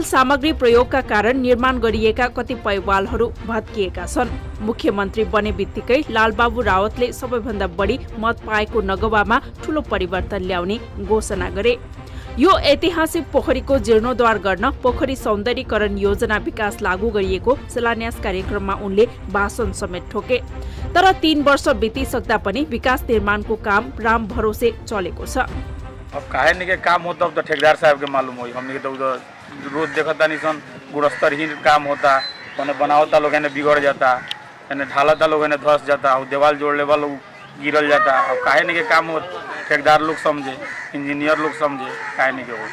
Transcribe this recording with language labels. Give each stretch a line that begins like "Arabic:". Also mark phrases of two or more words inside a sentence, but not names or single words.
Nepali: सामग्री प्रयोगका कारण निर्माण गरिएका कतिपय वालहरू भत्किएका छन् मुख्यमन्त्री बने बित्तिकै लालबाबु रावतले सबैभन्दा बढी मत पाएको नगवामा ठूलो परिवर्तन ल्याउने घोषणा गरे यो ऐतिहासिक पोखरीको जीर्णोद्धार गर्न पोखरी सौन्दर्यीकरण योजना विकास लागू गरिएको शिलान्यास कार्यक्रममा उनले भाषण समेत ठोके तर 3 वर्ष बितिसक्दा पनि विकास निर्माणको काम राम भरोसे चलेको छ
Bhojpuri: अब काहे नहीं के काम होता अब तो ठेकेदार साहब के मालूम होई हमने के तो उधर रोज देखता नहीं सन गुणस्तरहीन काम होता उन्हें बनावता लोग ने बिगड़ जाता यानी ढालता लोग ने धस जाता और दीवार जोड़ने वाला गिरल जाता अब काहे नहीं के काम हो ठेकेदार लोग समझे इंजीनियर लोग समझे काहे नहीं के हो